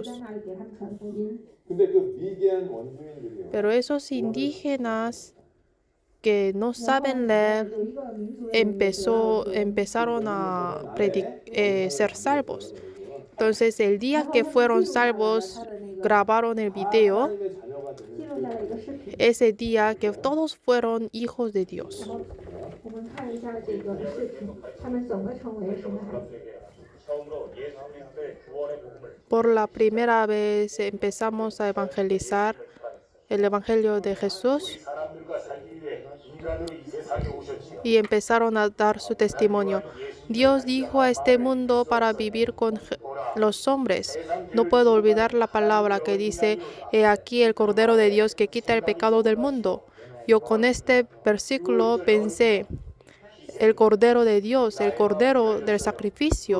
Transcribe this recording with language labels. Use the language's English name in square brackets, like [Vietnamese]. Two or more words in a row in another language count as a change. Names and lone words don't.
[Chinese] 在那里给他们传福音。 [Korean] 근데 그 미개한 원주민들이요. [Spanish] Pero esos indígenas que no saben leer [Chinese] 有一个民族的 [Spanish] empezaron a ser salvos. Entonces el día que fueron salvos grabaron el video. [Korean] 하나님의 자녀가 되는 [Chinese] 记录下来一个视频， [Spanish] Ese día que todos fueron hijos de Dios. [Chinese] 我们看一下这个视频，他们怎么成为神的孩子。 [Spanish] Por la primera vez empezamos a evangelizar el evangelio de Jesús. [Korean] 사람들과 살기 위해 [Spanish] y empezaron a dar su testimonio. Dios dijo a este mundo para vivir con los hombres. No puedo olvidar la palabra que dice: He aquí el Cordero de Dios que quita el pecado del mundo. Yo con este versículo pensé: el Cordero de Dios, el Cordero del sacrificio.